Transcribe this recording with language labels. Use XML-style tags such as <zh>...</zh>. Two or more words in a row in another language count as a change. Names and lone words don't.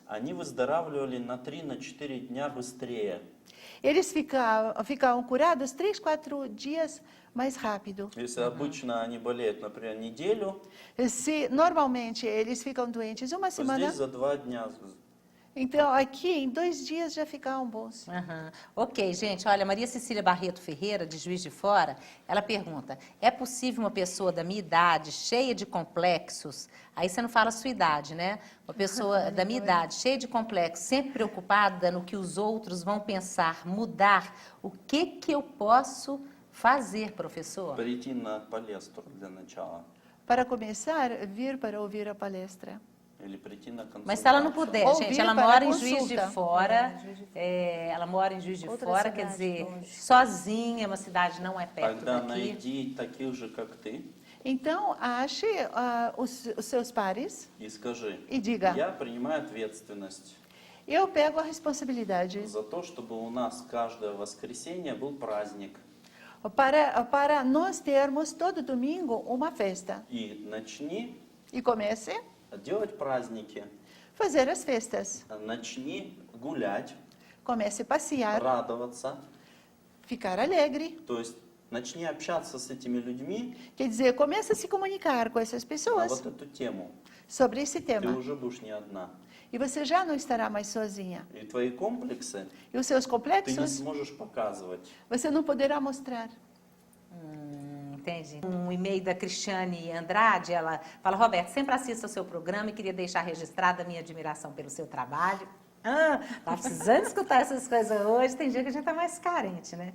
<ru>они выздоравливали на 3-4 дня быстрее.</ru> <pt>eles ficavam curados 3, 4 dias mais rápido.</pt> <ru>Если обычно они болеют, например, неделю,</ru> <pt>Se normalmente eles ficam doentes uma</pt> <ru>то</ru> <pt>semana,</pt> <ru>здесь за 2 дня.</ru> <pt>então aqui em 2 dias já ficavam bons. Aham. Ok, gente, olha, Maria Cecília Barreto Ferreira, de Juiz de Fora, ela pergunta, é possível uma pessoa da minha idade, cheia de complexos, aí você não fala a sua idade, né? Uma pessoa da minha idade, cheia de complexos, sempre preocupada no que os outros vão pensar, mudar, o que eu posso fazer, professor?</pt> <ru>Прийти на палестру для начала.</ru> <pt>Para começar, vir para ouvir a palestra.</pt> <ru>Или прийти на консультацию.</ru> <pt>Mas se ela não puder, Ouvir gente, ela para mora em consulta. Juiz de Fora, ela mora em Juiz de Outra Fora, cidade quer dizer, longe. sozinha, uma cidade não é perto</pt> <ru>Тогда</ru> <pt>daqui.</pt> <ru>найди таких же, как ты,</ru> <pt>Então, ache os seus pares</pt> <ru>и скажи,</ru> <pt>e diga,</pt> <ru>я принимаю ответственность</ru> <pt>eu pego a responsabilidade</pt> <ru>за то, чтобы у нас каждое воскресенье был праздник.</ru> <pt>para nós termos todo domingo uma festa.</pt> <ru>И начни</ru> <pt>E comece</pt> <ru>делать праздники,</ru> <pt>a fazer as festas.</pt> <ru>начни гулять,</ru> <pt>Comece a passear,</pt> <ru>радоваться.</ru> <pt>ficar alegre.</pt> <ru>То есть начни общаться с этими людьми</ru> <pt>Quer dizer, comece a se comunicar com essas</pt> <ru>на</ru> <pt>pessoas</pt> <ru>вот эту тему.</ru> <pt>sobre esse</pt> <ru>Ты</ru> <pt>tema.</pt> <ru>уже будешь не одна.</ru> <pt>E você já não estará mais sozinha.</pt> <ru>И твои комплексы</ru> <pt>E os seus</pt> <ru>ты не</ru> <pt>complexos,</pt> <ru>сможешь показывать.</ru> <pt>você não poderá mostrar. Entendi. Um e-mail da Cristiane Andrade, ela fala, Roberto, sempre assisto ao seu programa e queria deixar registrada a minha admiração pelo seu trabalho. Tá precisando escutar essas coisas hoje, tem dia que a gente tá mais carente, né?</pt>